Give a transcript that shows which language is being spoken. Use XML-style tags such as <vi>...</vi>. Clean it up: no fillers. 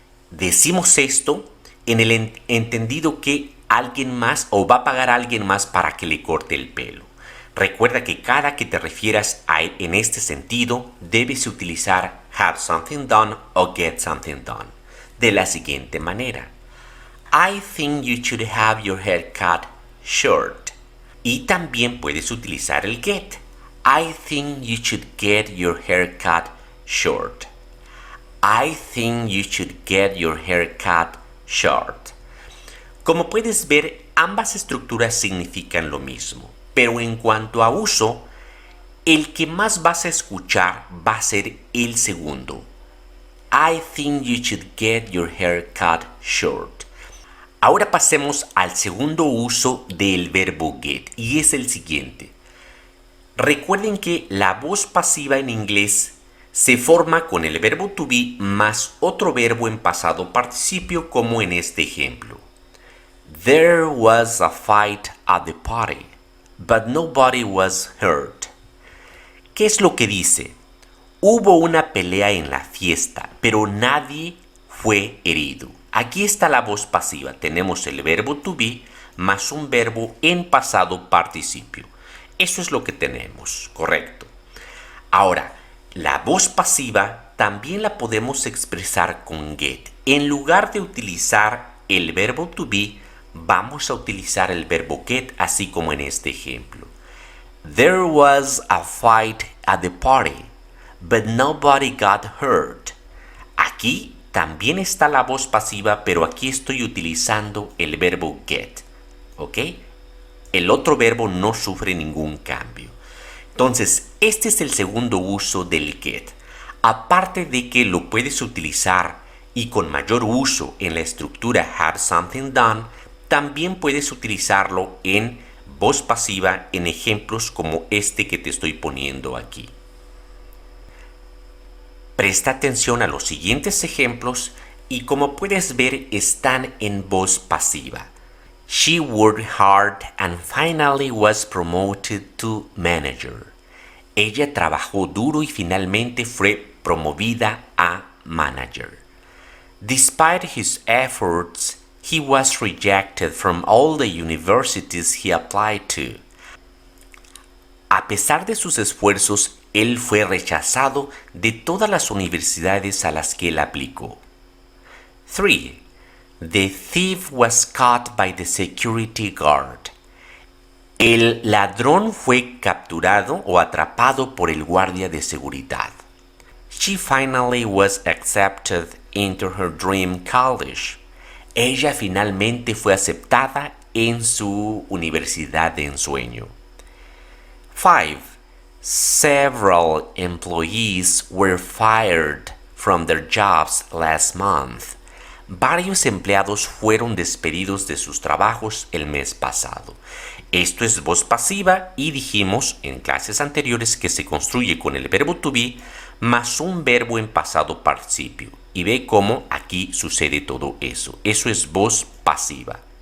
<es>Decimos esto en el entendido que alguien más o va a pagar a alguien más para que le corte el pelo. Recuerda que cada que te refieras a él en este sentido debes utilizar have something done o get something done. De la siguiente manera.</es> <en>I think you should have your hair cut short.</en> <es>Y también puedes utilizar el get.</es> <en>I think you should get your hair cut short. I think you should get your hair cut short.</en> <es>Como puedes ver, ambas estructuras significan lo mismo, pero en cuanto a uso, el que más vas a escuchar va a ser el segundo.</es> <en>I think you should get your hair cut short.</en> <es>Ahora pasemos al segundo uso del verbo get y es el siguiente. Recuerden que la voz pasiva en inglés se forma con el verbo to be más otro verbo en pasado participio como en este ejemplo.</es> <en>There was a fight at the party, but nobody was hurt.</en> <es>¿Qué es lo que dice? Hubo una pelea en la fiesta, pero nadie fue herido. Aquí está la voz pasiva. Tenemos el verbo to be más un verbo en pasado participio. Eso es lo que tenemos, correcto. Ahora, la voz pasiva también la podemos expresar con get. En lugar de utilizar el verbo to be, vamos a utilizar el verbo get, así como en este ejemplo.</es> <en>There was a fight at the party, but nobody got hurt.</en> <es>Aquí también está la voz pasiva, pero aquí estoy utilizando el verbo get. ¿Ok? El otro verbo no sufre ningún cambio. Entonces, este es el segundo uso del get. Aparte de que lo puedes utilizar y con mayor uso en la estructura have something done, también puedes utilizarlo en voz pasiva en ejemplos como este que te estoy poniendo aquí. Presta atención a los siguientes ejemplos y como puedes ver están en voz pasiva.</es> <en>She worked hard and finally was promoted to manager.</en> <es>Ella trabajó duro y finalmente fue promovida a manager.</es> <en>Despite his efforts, he was rejected from all the universities he applied to.</en> <es>A pesar de sus esfuerzos, él fue rechazado de todas las universidades a las que él aplicó. 3.</es> <en>The thief was caught by the security guard.</en> <es>El ladrón fue capturado o atrapado por el guardia de seguridad.</es> <en>She finally was accepted into her dream college.</en> <es>Ella finalmente fue aceptada en su universidad de ensueño. 5.</es> <en>Several employees were fired from their jobs last month.</en> <es>Varios empleados fueron despedidos de sus trabajos el mes pasado. Esto es voz pasiva y dijimos en clases anteriores que se construye con el verbo to be más un verbo en pasado participio. Y ve cómo aquí sucede todo eso. Eso es voz pasiva.</es>